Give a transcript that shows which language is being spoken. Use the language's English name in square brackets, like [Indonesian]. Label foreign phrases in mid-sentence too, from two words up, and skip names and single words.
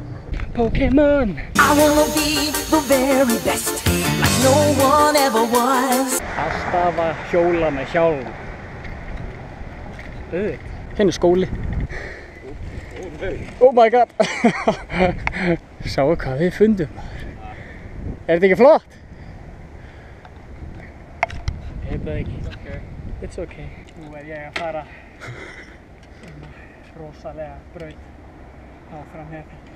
[English] Pokémon. I wanna be the very best, like no one ever was. [Icelandic] Alltaf að hjóla með hjálm. Hérna er skóli. [English] Oh my god. [Icelandic] Sjáu hvað við fundum. Er þetta ekki flott? Ég veit það ekki. [English] It's okay. [Icelandic] Nú er ég að fara rosalega braut áfram hérna.